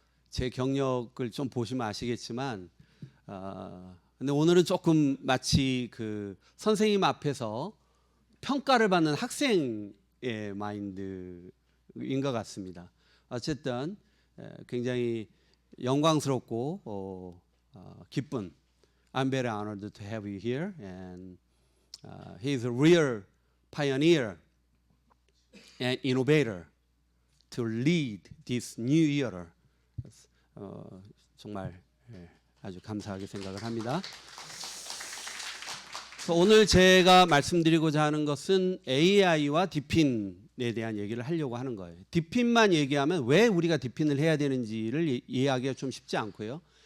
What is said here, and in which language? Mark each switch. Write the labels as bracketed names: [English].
[Korean] 제 경력을 좀 보시면 아시겠지만 근데 오늘은 조금 마치 선생님 앞에서 평가를 받는 학생의 마인드인 것 같습니다. 어쨌든 굉장히 영광스럽고 기쁜. [English] I'm very honored to have you here, and he is a real pioneer and innovator to lead this new era. [Korean] 정말 아주 감사하게 생각을 합니다. 오늘 제가 말씀드리고자 하는 것은 AI와 디핀에 대한 얘기를 하려고 하는 거예요. 디핀만 얘기하면 왜 우리가 디핀을 해야 되는지를 이해하기가 좀 쉽지 않고요.